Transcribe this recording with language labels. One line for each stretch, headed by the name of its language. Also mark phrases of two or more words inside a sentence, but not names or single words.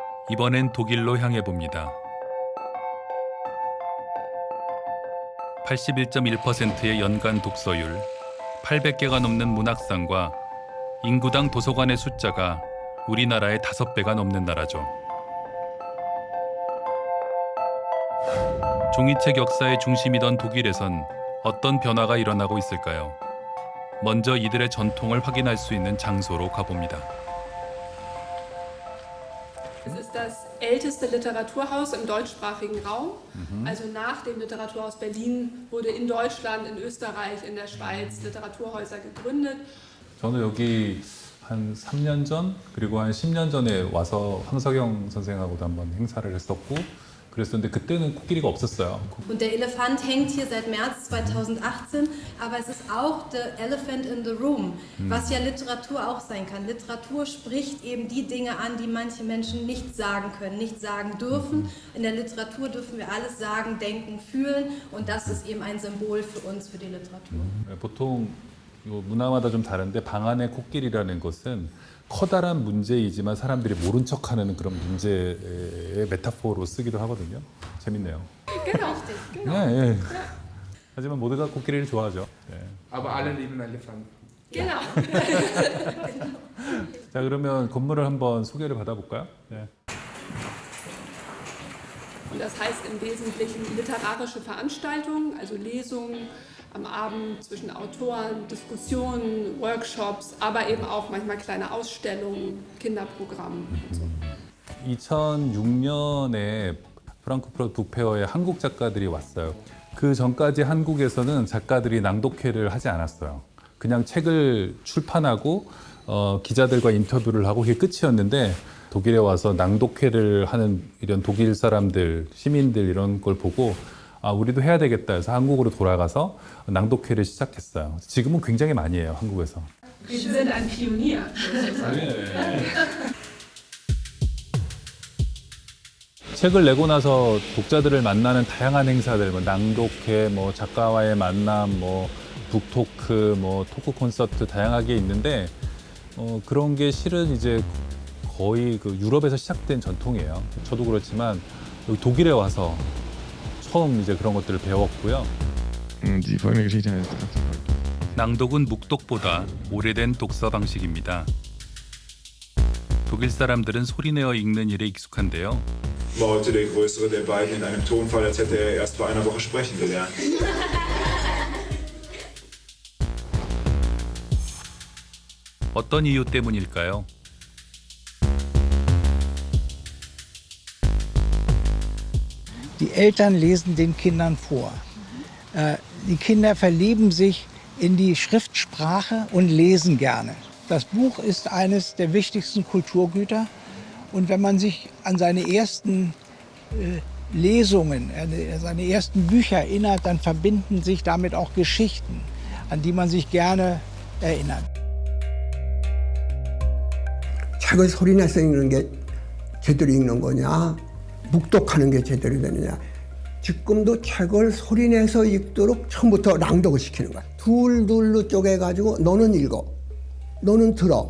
Korean: 이번엔 독일로 향해 봅니다. 81.1%의 연간 독서율, 800개가 넘는 문학상과 인구당 도서관의 숫자가 우리나라의 5배가 넘는 나라죠. 종이책 역사의 중심이던 독일에선 어떤 변화가 일어나고 있을까요? 먼저 이들의 전통을 확인할 수 있는 장소로 가봅니다.
German: Es ist das älteste Literaturhaus im deutschsprachigen Raum. Also nach dem Literaturhaus Berlin wurde in Deutschland, in Österreich, in der Schweiz Literaturhäuser gegründet.
Korean: 저는 여기 한 3년 전 그리고 한 10년 전에 와서 황석영 선생하고도 한번 행사를 했었고 그랬었는데 그때는 코끼리가 없었어요.
German: Und der Elefant hängt hier seit März 2018, aber es ist auch
English: the elephant in the room,
German: was ja Literatur auch sein kann. Literatur spricht eben die Dinge an, die manche Menschen nicht sagen können, nicht sagen dürfen. In der Literatur dürfen wir alles sagen, denken, fühlen und das ist eben ein Symbol für uns, für die Literatur.
Korean: 보통 요 문화마다 좀 다른데 방 안의 코끼리라는 것은 커다란 문제이지만 사람들이 모른 척하는 그런 문제의 메타포로 쓰기도 하거든요. 재밌네요.
German: Genau.
Korean: 네, 예. 하지만 모두가 코끼리를 좋아하죠. 네.
German: Aber alle lieben Elefanten. Genau.
Korean: 자, 그러면 건물을 한번 소개를 받아볼까요? 네.
German: Und das heißt im Wesentlichen literarische Veranstaltungen, also Lesungen am Abend zwischen Autoren, Diskussionen, Workshops, aber eben auch manchmal kleine Ausstellungen, Kinderprogramme und so.
Korean: 2006년에 프랑크푸르트 북페어에 한국 작가들이 왔어요. 그 전까지 한국에서는 작가들이 낭독회를 하지 않았어요. 그냥 책을 출판하고 기자들과 인터뷰를 하고 그게 끝이었는데 독일에 와서 낭독회를 하는 이런 독일 사람들, 시민들 이런 걸 보고 아, 우리도 해야 되겠다 해서 한국으로 돌아가서 낭독회를 시작했어요. 지금은 굉장히 많이 해요, 한국에서.
German: Wir sind ein Pionier.
Korean: 책을 내고 나서 독자들을 만나는 다양한 행사들, 뭐 낭독회, 뭐 작가와의 만남, 뭐 북토크, 뭐 토크 콘서트 다양하게 있는데 그런 게 실은 이제 거의 그 유럽에서 시작된 전통이에요. 저도 그렇지만 여기 독일에 와서 처음 이제 그런 것들을 배웠고요.
German: Die folgende Geschichte heißt
Korean: 낭독은 묵독보다 오래된 독서 방식입니다. 독일 사람들은 소리내어 읽는 일에 익숙한데요.
German: Maulte der Größere der beiden in einem Tonfall, als hätte er erst vor einer Woche sprechen gelernt.
Korean: 어떤 이유 때문일까요?
German: Die Eltern lesen den Kindern vor. Die Kinder verlieben sich in die Schriftsprache und lesen gerne. Das Buch ist eines der wichtigsten Kulturgüter. Und wenn man sich an seine ersten Lesungen, seine ersten Bücher erinnert, dann verbinden sich damit auch Geschichten, an die man sich gerne erinnert.
Korean: 책을 소리내서 읽는 게 제대로 읽는 거냐, 묵독하는 게 제대로 되느냐. 지금도 책을 소리내서 읽도록 처음부터 낭독을 시키는 거야. 둘둘로 쪼개가지고 너는 읽어, 너는 들어.